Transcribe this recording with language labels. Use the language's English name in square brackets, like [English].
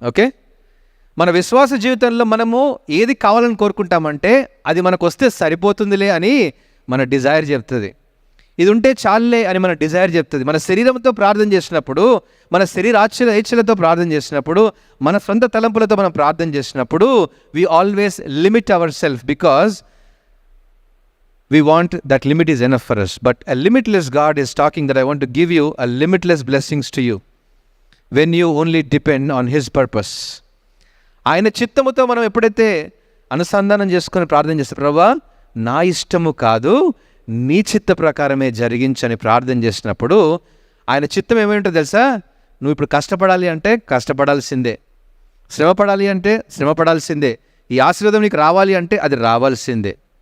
[Telugu] Okay, మన విశ్వాస జీవితంలో మనము ఏది కావాలని కోరుకుంటామంటే అది మనకు వస్తే సరిపోతుందిలే అని మన డిజైర్ చెప్తుంది. ఇది ఉంటే చాలులే అని మన డిజైర్ చెప్తుంది. మన శరీరంతో ప్రార్థన చేసినప్పుడు, మన శరీరాచ్ఛలతో ప్రార్థన చేసినప్పుడు, మన సొంత తలంపులతో మనం ప్రార్థన చేసినప్పుడు, [English] We always limit our self because we want that limit is enough for us. But a limitless God is talking that I want to give you a limitless blessings to you when you only depend on his purpose. [Telugu] ఆయన చిత్తముతో మనం ఎప్పుడైతే అనుసంధానం చేసుకొని ప్రార్థన చేస్తే, ప్రభువా, నా ఇష్టము కాదు, నీ చిత్త ప్రకారమే జరిగించని ప్రార్థన చేసినప్పుడు, ఆయన చిత్తం ఏమైంటో తెలుసా? నువ్వు ఇప్పుడు కష్టపడాలి అంటే కష్టపడాల్సిందే, శ్రమపడాలి అంటే శ్రమపడాల్సిందే, ఈ ఆశీర్వాదం నీకు రావాలి అంటే అది రావాల్సిందే.